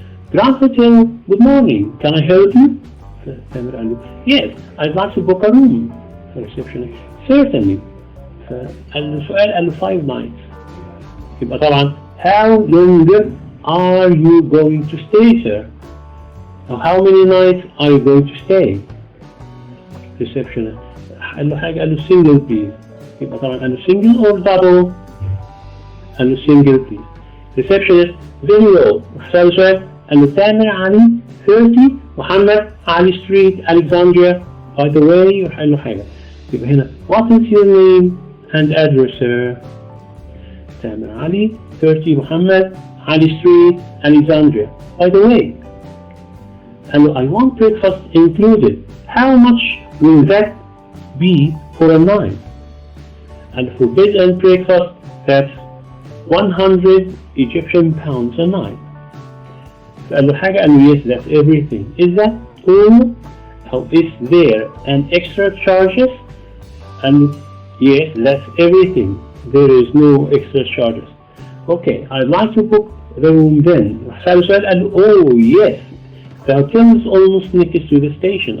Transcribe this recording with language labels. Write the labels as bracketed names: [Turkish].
[English] Grand Hotel, good morning. Can I help you? Tamer [Arabic] قال له [English] yes, I'd like to book a room. Receptionist certainly. [Arabic] فقال له سؤال قال له [English] 5 nights. [Arabic] يبقى طبعا [English] how long are you going to stay, sir? Or how many nights are you going to stay? [Arabic] Receptionist قال له حاجة قال له [English] single please. [Arabic] يبقى طبعا قال له [English] single or double؟ [Arabic] قال له single please. [English] Receptionist very well. [Arabic] وحسأله سؤال قال له تامر علي 30 محمد علي [English] street Alexandria by the way. [Arabic] وقال له حاجة يبقى هنا [English] what is your name and address, sir? [Arabic] تامر علي 30 محمد علي [English] street Alexandria by the way. [Arabic] قال له [English] I want breakfast included. How much will that be for a night? And for bed and breakfast that's 100 Egyptian pounds a night. [Arabic] فقال له حاجة قال له [English] yes that's everything. Is that all? Or is there an extra charges? And yes that's everything. There is no extra charges. Okay, I'd like to book the room then. [Arabic] سأله سؤال قال له [English] oh yes, the hotel is almost next to the station.